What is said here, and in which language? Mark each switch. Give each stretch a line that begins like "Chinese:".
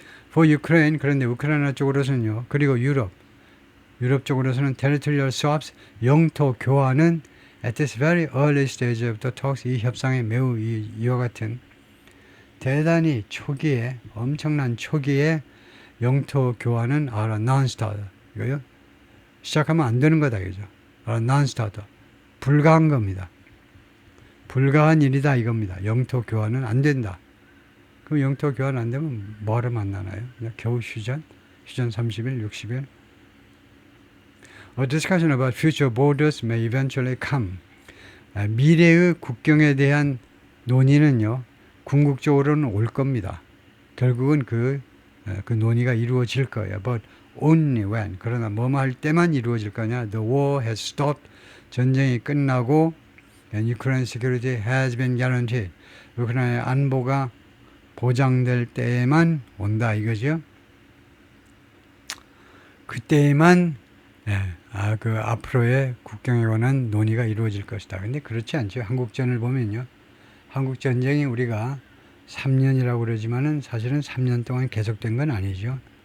English: For Ukraine,
Korean: 그런데 우크라이나 쪽으로서는요, 그리고 유럽 쪽으로서는
English: territorial swaps,
Korean: 영토 교환은
English: at this very early stage of the talks,
Korean: 이 협상의 매우 이와 같은 대단히 초기에, 엄청난 초기에 영토 교환은 non-starter, 이거요? 시작하면 안 되는 거다, 그죠? non-starter. 불가한 겁니다. 불가한 일이다 이겁니다. 영토 교환은 안 된다. 그럼 영토 교환 안 되면 뭐하러 만나나요? 그냥 겨우 휴전 30일, 60일.
English: A discussion about future borders may eventually come.
Korean: 미래의 국경에 대한 논의는요, 궁극적으로는 올 겁니다. 결국은 그 논의가 이루어질 거예요.
English: But only when.
Korean: 그러나 뭐뭐 할 때만 이루어질 거냐?
English: The war has stopped.
Korean: 전쟁이 끝나고
English: and Ukraine security has been guaranteed.
Korean: 우크라이나의 안보가 보장될 때에만 온다 이거죠. 그때에만 그 앞으로의 국경에 관한 논의가 이루어질 것이다. 근데 그렇지 않죠. 한국전을 보면요. 한국전쟁이 우리가 3년이라고 그러지만은 사실은 3년 동안 계속된 건 아니죠.